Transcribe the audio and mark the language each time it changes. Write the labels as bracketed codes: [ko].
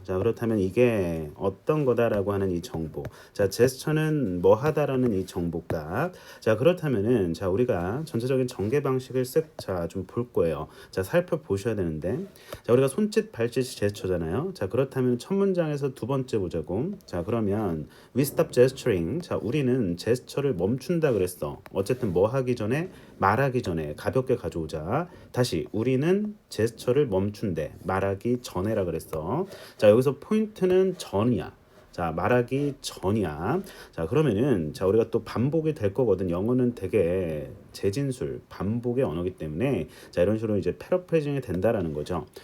[ko] 자, 그렇다면 이게 어떤 거다라고 하는 이 정보. 자, 제스처는 뭐 하다라는 이 정보값. 자, 그렇다면은 자, 우리가 전체적인 전개 방식을 좀 볼 거예요. 자, 살펴보셔야 되는데. 자, 우리가 손짓, 발짓이 제스처잖아요. 자, 그렇다면 첫 문장에서 두 번째 보자고. [en] 자, 그러면 we stop gesturing. [ko] 자, 우리는 제스처를 멈춘다 그랬어. 어쨌든 뭐 하기 전에 말하기 전에 가볍게 가져오자. 다시 우리는 제스처를 멈춘대. 말하기 전에라 그랬어. 자, 여기서 포인트는 전이야. 자, 말하기 전이야. 자, 그러면은 자, 우리가 또 반복이 될 거거든. 영어는 되게 재진술, 반복의 언어기 때문에 자, 이런 식으로 이제 패러프레이징이 된다라는 거죠.